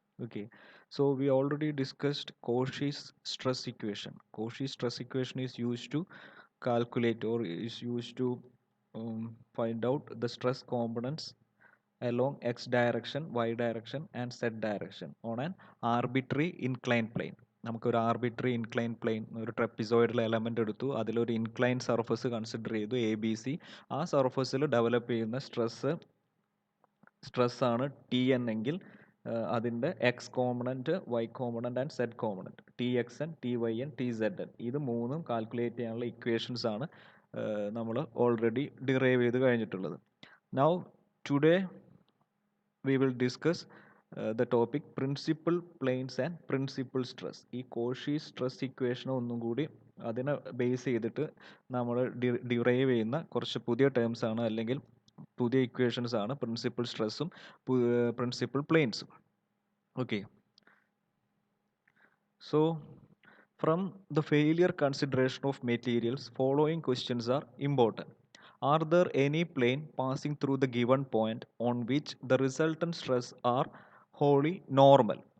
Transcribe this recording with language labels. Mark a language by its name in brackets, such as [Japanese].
[English] Okay, so we already discussed Cauchy's stress equation. Cauchy's stress equation is used to calculate or is used to find out the stress components along x direction, y direction, and z direction on an arbitrary inclined plane. [Malayalam] നമുക്കൊരു arbitrary incline plain ഒരു trapezoidal element എടുത്തു, അതിലൊരു incline surface consider ചെയ്തു ABC. ആ സർഫസിൽ develop ചെയ്യുന്ന സ്ട്രെസ്സാണ് T എന്നെങ്കിൽ അതിൻ്റെ X component, Y component and Z component, TXN, TYN, TZN ഇത് മൂന്നും കാൽക്കുലേറ്റ് ചെയ്യാനുള്ള ഇക്വേഷൻസ് ആണ് നമ്മൾ ഓൾറെഡി ഡിറൈവ് ചെയ്ത് കഴിഞ്ഞിട്ടുള്ളത്. [English] Now today we will discuss the topic principal planes and principal stress. [Malayalam] ഈ കോഷി സ്ട്രെസ് ഇക്വേഷൻ ഒന്നും കൂടി അതിനെ ബേസ് ചെയ്തിട്ട് നമ്മൾ ഡിറൈവ് ചെയ്യുന്ന കുറച്ച് പുതിയ ടേംസ് ആണ്, അല്ലെങ്കിൽ പുതിയ ഇക്വേഷൻസ് ആണ് പ്രിൻസിപ്പൽ സ്ട്രെസ്സും principal പ്ലെയിൻസും. [English] Okay, so from the failure consideration of materials, following questions are important. Are there any plane passing through the given point on which the resultant stress are wholly normal?